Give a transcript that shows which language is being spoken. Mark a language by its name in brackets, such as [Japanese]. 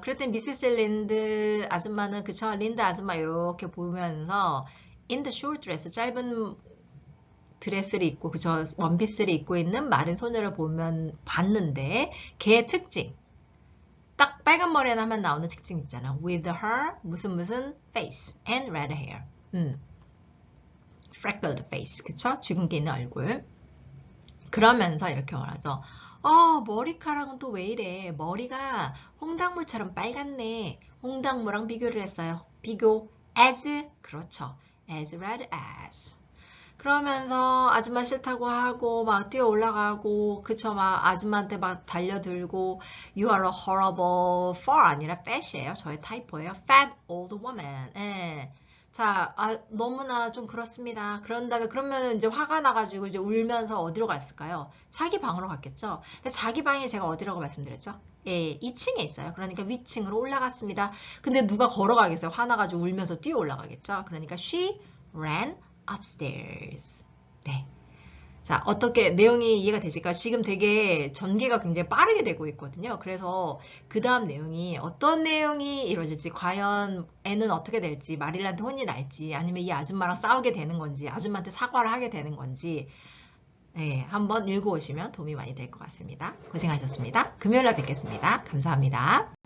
[Korean] 그랬더니 미세스 린드 아줌마는 그쵸? 린드 아줌마 이렇게 보면서 [English] in the short dress [Korean] 짧은 드레스를 입고 그저 원피스를 입고 있는 마른 소녀를 봤는데 걔의 특징 딱 빨간 머리에 하면 나오는 특징 있잖아. [English] with her [Korean] 무슨 [English] face and red hair. freckled face [Korean] 그쵸? 주근깨 있는 얼굴. 그러면서 이렇게 말하죠. 머리카락은 또 왜 이래? 머리가 홍당무처럼 빨갛네. 홍당무랑 비교를 했어요. 비교 as 그렇죠. [English] as red as. [Korean] 그러면서 아줌마 싫다고 하고 막 뛰어 올라가고 그쵸 막 아줌마한테 막 달려들고 [English] You are a horrible far [Korean] 아니라 [English] fat [Korean] 이에요. 저의 타이포예요. [English] fat old woman. [Korean] 예. 자, 너무나 좀 그렇습니다. 그런 다음에 그러면 이제 화가 나가지고 이제 울면서 어디로 갔을까요? 자기 방으로 갔겠죠. 근데 자기 방이 제가 어디라고 말씀드렸죠? 예, 2층에 있어요. 그러니까 위층으로 올라갔습니다. 근데 누가 걸어가겠어요? 화나가지고 울면서 뛰어 올라가겠죠. 그러니까 [English] she ran upstairs. [Korean] 네. 자, 어떻게 내용이 이해가 되실까요? 지금 되게 전개가 굉장히 빠르게 되고 있거든요. 그래서 그 다음 내용이 어떤 내용이 이루어질지, 과연 애는 어떻게 될지, 마릴한테 혼이 날지, 아니면 이 아줌마랑 싸우게 되는 건지, 아줌마한테 사과를 하게 되는 건지, 네, 한번 읽어오시면 도움이 많이 될 것 같습니다. 고생하셨습니다. 금요일에 뵙겠습니다. 감사합니다.